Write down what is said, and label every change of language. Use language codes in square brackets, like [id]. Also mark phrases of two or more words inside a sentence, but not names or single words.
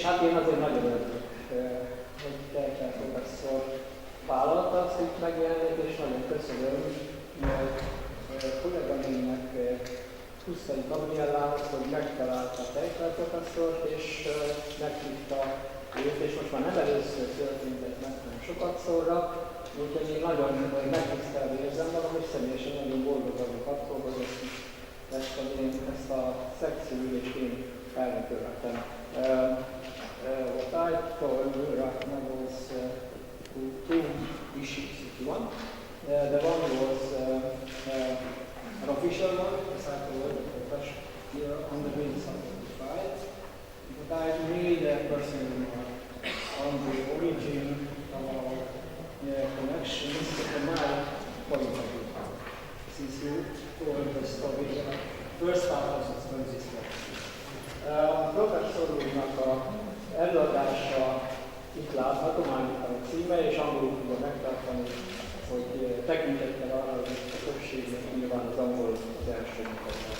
[hu] hát én azért nagyon örülök, hogy Teichler professzor vállalta azt itt megjelenni, és nagyon köszönöm kolléganőmnek, Huszai Gabriellához, hogy megtalálta Teichler professzort, és meghívta őt, és most már nem először történt ez meg, hanem sokat szorra, úgyhogy én nagyon megtisztelve érzem magam, és személyesen nagyon boldog vagyok attól, hogy ezt a szekcióülést én elnökölhetem. [en] What I told you right now was two issues, if you want. The one was an official one, as I told the profession here on the green side of the slide. But I made a personal remark on the origin of our connections from my point of view. Since you told the story, the first part of the story is [hu] a professzor úrnak a előadása itt látható, már a címe, és angolul tudom megtartani, hogy tekintettel arra, hogy a többségnek nyilván az angol az első mutatás.